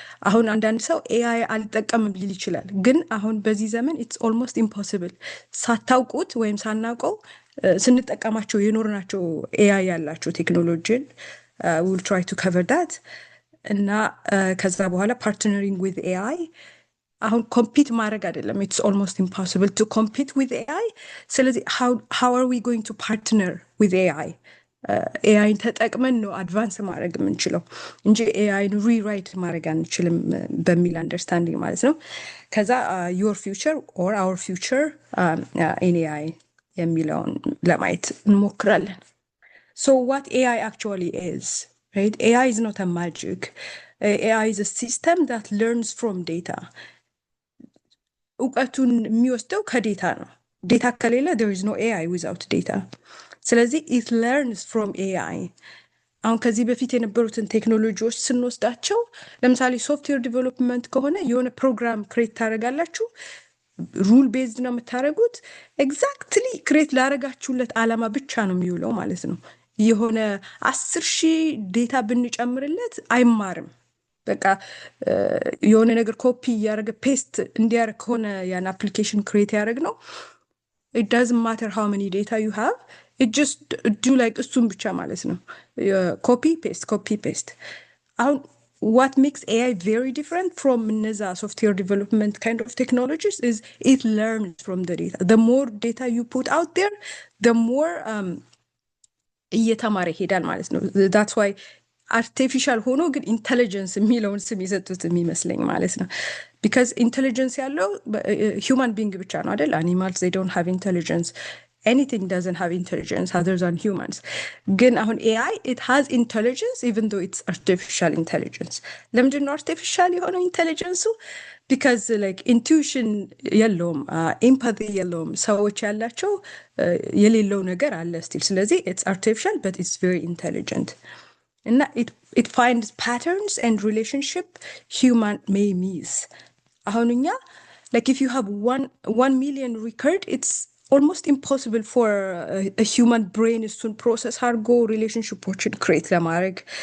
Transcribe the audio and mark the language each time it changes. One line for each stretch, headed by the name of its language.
Amharic: አሁን አንዳንድ ሰው AI አልጠቀምም ሊል ይችላል፣ ግን አሁን በዚህ ዘመን
English: it's almost impossible
Amharic: ሳታውቁት ወይም ሳናውቀው ስንጠቀማቸው የኖርናቸው AI ያላቸው ቴክኖሎጂን
English: we will try to cover that.
Amharic: እና ከዛ በኋላ
English: partnering with AI
Amharic: አሁን ኮምፒት ማድረግ አይደለም,
English: it's almost impossible to compete with AI. ስለዚህ how are we going to partner with AI?
Amharic: AI ተጠቅመን ነው አድቫንስ ማድረግ የምንችለው እንጂ AI ሪራይት ማድረግ አንችልም በሚል አንደርስታንዲንግ ማለት ነው። ከዛ
English: your future or our future in AI
Amharic: የሚለውን ለማየት እንሞክራለን።
English: So what AI actually is, right? AI is not a magic. AI is a system that learns from data.
Amharic: እውቀቱን የሚወስደው ከዴታ ነው። ዴታ ከሌለ
English: there is no AI without data. ስለዚህ it learns from AI.
Amharic: አሁን ከዚህ በፊት የነበሩትን ቴክኖሎጂዎች ስንወስዳቸው ለምሳሌ ሶፍትዌር ዲቨሎፕመንት ከሆነ የሆነ ፕሮግራም ክሬት ታደርጋላችሁ፣ ሩል ቤዝድ ነው የምታደርጉት። ኤግዛክትሊ ክሬት ላደረጋችሁለት ዓላማ ብቻ ነው የሚውለው ማለት ነው። የሆነ 10,000 ዴታ ብንጨምርለት አይማርም። በቃ የሆነ ነገር ኮፒ ያደረገ ፔስት እንዲያደርግ ከሆነ ያን አፕሊኬሽን ክሬት ያደርግ ነው
English: it doesn't matter how many data you have, it just do like
Amharic: እሱም ብቻ ማለት ነው
English: copy paste. What makes AI very different from እነዛ software development kind of technologies is it learns from the data. The more data you put out there, the more
Amharic: እየተማረ ይሄዳል ማለት ነው።
English: That's why artificial ሆኖ ግን intelligence
Amharic: የሚለውን ስም የሰጡት የሚመስለኝ ማለት ነው።
English: because intelligence ያለው human being
Amharic: ብቻ ነው አይደል?
English: Animals they don't have intelligence. Anything doesn't have intelligence other than humans.
Amharic: ግን አሁን
English: AI it has intelligence even though it's artificial intelligence.
Amharic: ለምንድን ነው artificial የሆነው intelligence?
English: because like intuition
Amharic: የለውም, empathy የለውም። ሰዎች ያላቸው የሌለው ነገር አለ still.
English: ስለዚህ it's artificial but it's very intelligent. And it finds patterns and relationship human may miss. አሁንኛ like if you have 1 million record, it's almost impossible for a human brain to process አድርጎ relationships create ለማድረግ